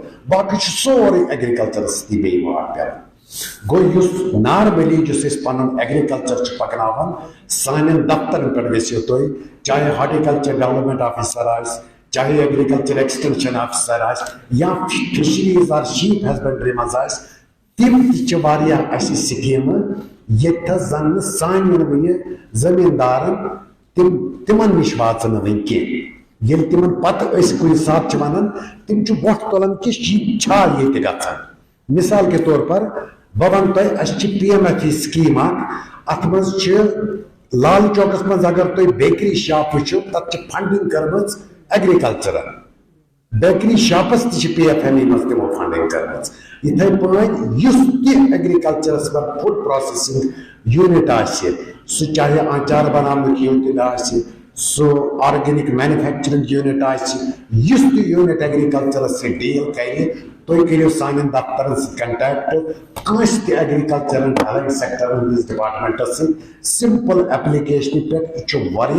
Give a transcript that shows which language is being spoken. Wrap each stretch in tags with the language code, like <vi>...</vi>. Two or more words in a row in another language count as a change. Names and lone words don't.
<ks>باقٕے چھُ سورُے ایگریکلچرس سۭتی بیٚیہِ واٹ پیوان گوٚو یُس نارملی یُس أسۍ پنُن ایگریکلچر چھِ پکناوان سانٮ۪ن دفترن پٮ۪ٹھ گٔژھِو تُہۍ چاہے</ks> <en>horticulture development officer</en> <ks>آسہِ چاہے</ks> <en>agriculture extension officer</en> <ks>آسہِ یا</ks> <en>fisheries or sheep husbandry</en> <ks>منٛز آسہِ تِم تہِ چھِ واریاہ اَسہِ سکیٖمہٕ ییٚتھس زن نہٕ سانٮ۪ن وٕنہِ زٔمیٖندارن تِمن نِش واژٕ نہٕ وٕنہِ کینٛہہ ییٚلہِ تِمن پتہٕ أسۍ کُنہِ ساتہٕ چھِ ونان تِم چھِ وۄٹھ تُلان کہِ یہِ چھا ییٚتہِ گژھان مثال کے طور پر بہٕ ونہٕ تۄہہِ اَسہِ چھِ PMFE سکیٖم اکھ اتھ منٛز چھِ لال چوکس منٛز اگر تُہۍ</ks> <en>bakery shop</en> <ks>وٕچھِو تتھ چھِ فنڈنگ کٔرمٕژ ایگریکلچرن</ks> <en>bakery shops</en> <ks>تہِ چھِ PFME منٛز تِمو فنڈنگ کٔرمٕژ یِتھے پٲٹھۍ یُس تہِ ایگریکلچرس منٛز</ks> <en>food processing unit</en> <ks>آسہِ سُہ چاہے آنچار بناونُک یوٗنٹ آسہِ سُہ</ks> <en>organic manufacturing unit</en> <ks>آسہِ یُس تہِ یوٗنٹ ایگریکلچرس سۭتۍ ڈیٖل کرِ تُہۍ کٔرِو سانٮ۪ن دفترن سۭتۍ کنٹیکٹ کٲنٛسہِ تہِ ایگریکلچرن ہیلتھ سیکٹرن ہٕنٛدِس ڈپارٹمنٹس سۭتۍ سمپل ایپلِکیشنہِ پٮ۪ٹھ یہِ چھُ</ks>